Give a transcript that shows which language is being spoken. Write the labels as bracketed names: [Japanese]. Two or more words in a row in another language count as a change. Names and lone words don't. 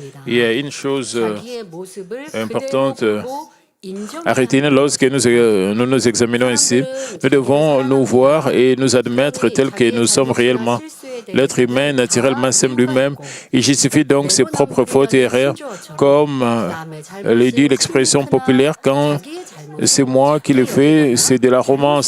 [French] Il y a une chose [Korean] 자기의 모습을 [French] importante [Korean] 그대로 보고 [French] Arrêtez-nous lorsque nous nous examinons ainsi. Nous devons nous voir et nous admettre tels que nous sommes réellement. L'être humain naturellement s'aime lui-même. Il justifie donc ses propres fautes et erreurs, comme le dit l'expression populaire, quand c'est moi qui le fais, c'est de la romance.